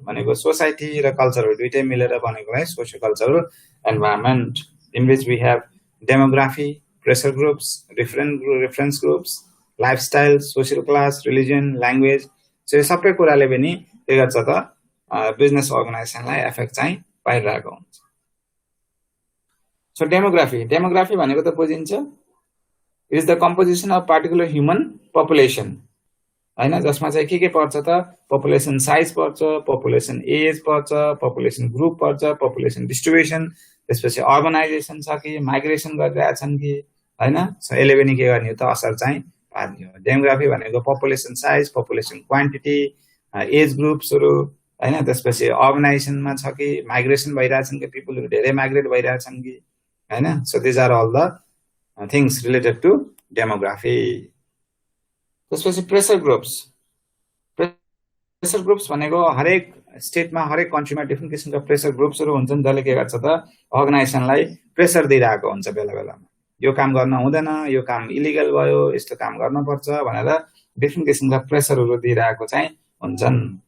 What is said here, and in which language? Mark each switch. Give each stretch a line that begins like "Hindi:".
Nepali: भनेको सोसाइटी र कल्चरहरू दुइटै मिलेर बनेकोलाई socio cultural
English: environment in which we have demography, pressure groups, reference groups, lifestyle, social class, religion, language.
Nepali: So सबै कुराले पनि के गर्छ त बिजनेस अर्गनाइजेसनलाई एफेक्ट चाहिँ पाइरहेको हुन्छ। सो डेमोग्राफी भनेको त बुझिन्छ,
English: it is the composition of particular human population,
Nepali: हैन, जसमा चाहिँ के पर्छ त पपुलेसन साइज पर्छ, पपुलेसन एज पर्छ, पपुलेसन ग्रुप पर्छ, पपुलेसन डिस्ट्रिब्युसन, त्यसपछि अर्बनाइजेसन छ कि माइग्रेसन गरिरहेछन् कि, हैन। सो यसले पनि के गर्ने हो त असर चाहिँ पार्ने हो। डेमोग्राफी भनेको population size, population quantity, as ग्रुप्सहरू, हैन। त्यसपछि अर्बनाइजेसनमा छ कि माइग्रेसन भइरहेछन् कि, पिपलहरू धेरै माइग्रेट भइरहेछन् कि, हैन।
English: So these are all the things related to demography.
Nepali: त्यसपछि प्रेसर ग्रुप्स भनेको हरेक स्टेटमा हरेक कन्ट्रीमा डिफ्रेन्ट किसिमका प्रेसर ग्रुप्सहरू हुन्छन्, जसले के गर्छ त अर्गनाइजेसनलाई प्रेसर दिइरहेको हुन्छ बेला बेलामा, यो काम गर्न हुँदैन, यो काम इलिगल भयो, यस्तो काम गर्नुपर्छ भनेर डिफ्रेन्ट किसिमका प्रेसरहरू दिइरहेको चाहिँ हुन्छन्।